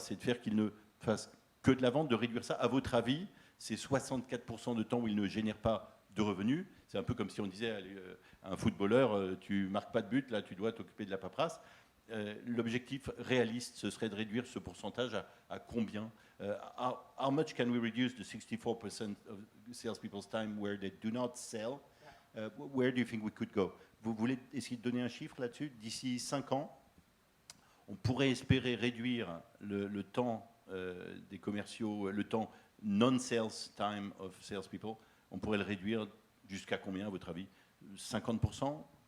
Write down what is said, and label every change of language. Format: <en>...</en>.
<fr>C'est de faire qu'ils ne fassent que de la vente, de réduire ça. À votre avis, c'est 64% de temps où ils ne génèrent pas de revenus. C'est un peu comme si on disait à un footballeur, tu marques pas de but, là, tu dois t'occuper de la paperasse. L'objectif réaliste, ce serait de réduire ce pourcentage à combien?</fr> <en>How much can we reduce the 64% of salespeople's time where they do not sell? Where do you think we could go?</en> <fr>Vous voulez essayer de donner un chiffre là-dessus? D'ici 5 ans, on pourrait espérer réduire le temps des commerciaux, le temps</fr> <en>non-sales time of salespeople.</en> <fr>On pourrait le réduire jusqu'à combien, à votre avis? 50%?</fr>